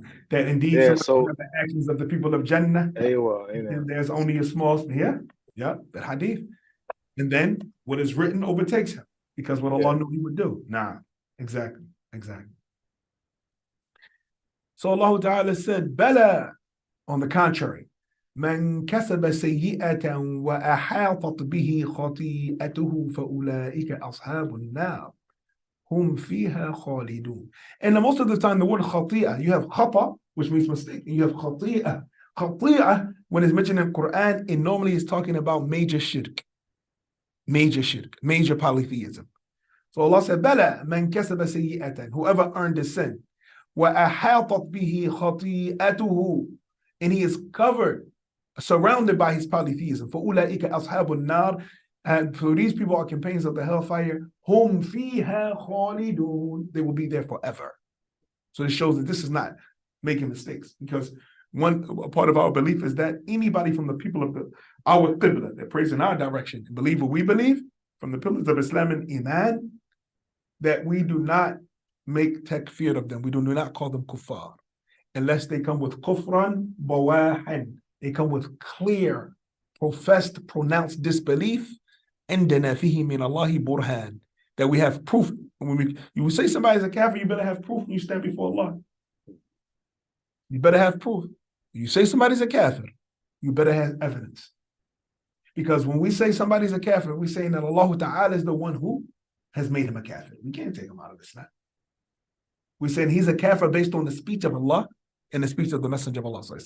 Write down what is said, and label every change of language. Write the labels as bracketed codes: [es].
[en] That indeed some of the actions of the people of Jannah. And there's only a small, the hadith. And then what is written overtakes him, because what Allah knew he would do. Exactly. So Allah Ta'ala said, Bala, on the contrary, [ar] من كسب سيئة وأحاطت به خطيئته فأولئك أصحاب النار هم فيها خالدون. [en] And most of the time, the word خطيئة, you have خطأ, which means mistake, and you have خطيئة. خطيئة, when it's mentioned in Quran, it normally is talking about major shirk, major polytheism. So Allah said, Bala, [ar] man kasaba sayyi'atan, [en] whoever earned a sin, [ar] وَأَحَاطَتْ بِهِ خَطِيئَتُهُ, [en] and he is covered, surrounded by his polytheism. [ar] فَأُولَٰئِكَ أَصْحَابُ النَّارِ, [en] and for these people are companions of the hellfire. [ar] هُمْ فِيهَا خَالِدُونَ, [en] they will be there forever. So it shows that this is not making mistakes, because a part of our belief is that anybody from the people of our qibla that prays in our direction, believe what we believe, from the pillars of Islam and Iman, that we do not make takfir of them. We do not call them kuffar, unless they come with [ar] kufran bawahan. [en] They come with clear, professed, pronounced disbelief. [ar] عندنا فيه من الله برهان, [en] that we have proof. When you say somebody's a kafir, you better have proof when you stand before Allah. You better have proof. You say somebody's a kafir, you better have evidence. Because when we say somebody's a kafir, we're saying that Allah Ta'ala is the one who has made him a kafir. We can't take him out of Islam. We're saying he's a kafir based on the speech of Allah and the speech of the Messenger of Allah.